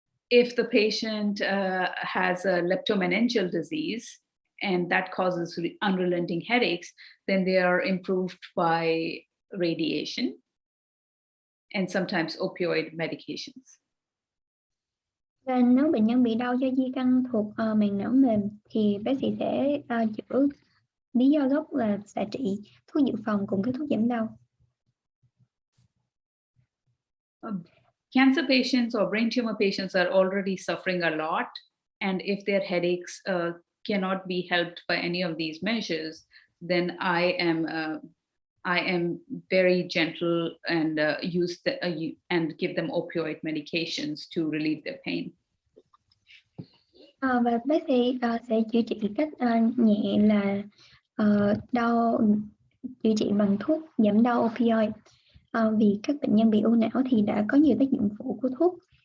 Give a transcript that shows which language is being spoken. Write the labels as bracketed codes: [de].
[en] If the patient has a leptomeningeal disease and that causes unrelenting headaches, then they are improved by radiation and sometimes opioid medications. [vi] Và nếu bệnh nhân bị đau do di căn thuộc màng não mềm thì bác sĩ sẽ chữa lý do gốc là xạ trị, thuốc dự phòng cùng các thuốc giảm đau. [en] Cancer patients or brain tumor patients are already suffering a lot, And if their headaches cannot be helped by any of these measures, then I am very gentle and and give them opioid medications to relieve their pain. [vi] Và bác sĩ sẽ chữa trị cách nhẹ là đau, chữa trị bằng thuốc giảm đau opioid. Vì các bệnh nhân bị u não thì đã có nhiều tác dụng phụ của thuốc.